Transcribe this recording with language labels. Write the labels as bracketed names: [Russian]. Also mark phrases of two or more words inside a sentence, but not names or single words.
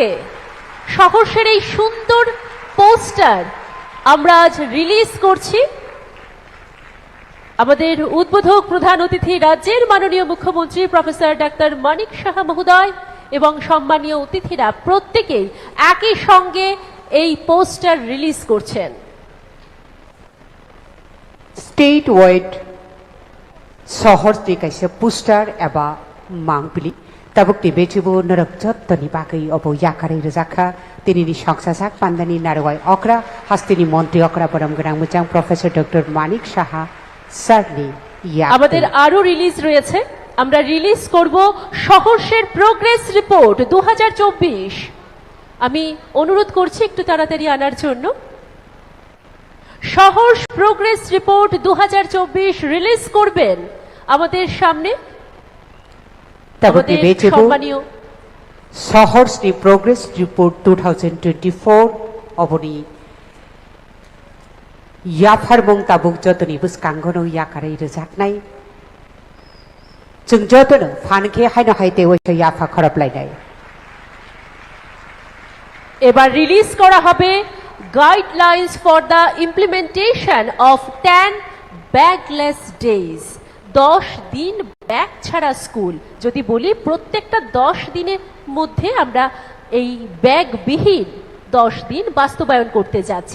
[Bangla] শহরের এই সুন্দর পোস্টার আমরা আজ রিলিজ করছি। আমাদের উদ্বোধক প্রধান অতিথি রাজ্যের মাননীয় মুখ্যমন্ত্রী প্রফেসর ডাক্তার মানিক সাহা মহোদয় এবং সম্মানীয় অতিথিরা প্রত্যেকেই একই সঙ্গে এই পোস্টার রিলিজ করছেন। [English] state wide [Kok Borok] सहरनि काइसे पोस्टार एबा मांगपिलि ताबुकनि बेचिबो नरक जत्तनि बागै अब याकारै रजाखा तिनिनि संसाजाक पान्दानि नारवाय अक्रा हास्तिनि मन्त्री अक्रा बरम गोनां मोजां प्रफेसर डक्टर मानिक साहा सारनि [Bangla] আমাদের আরো রিলিজ রয়েছে। আমরা রিলিজ করব শহরের [English] progress report [Bangla] 2024। আমি অনুরোধ করছি একটু তাড়াতাড়ি আনার জন্য। শহর [English] progress report [Bangla] 2024 রিলিজ করবেন আমাদের সামনে [Kok Borok] ताबुकनि बेचिबो [Bangla] সম্মানীয় [Kok Borok] सहरनि [English] progress report [Kok Borok] 2024 अबनि याफारमं ताबुक जतनि बुसकांगनो याकारै रजाकनाय जों जतनो फानखे हायनो हायते वैसे याफा खरबलायनाय। [Bangla] এবার রিলিজ করা হবে [English] guidelines for the implementation of 10 bagless days. [Bangla] 10 দিন ব্যাগ ছাড়া স্কুল। যদি বলি প্রত্যেকটা 10 দিনের মধ্যে আমরা এই ব্যাগবিহীন 10 দিন বাস্তবায়ন করতে যাচ্ছি।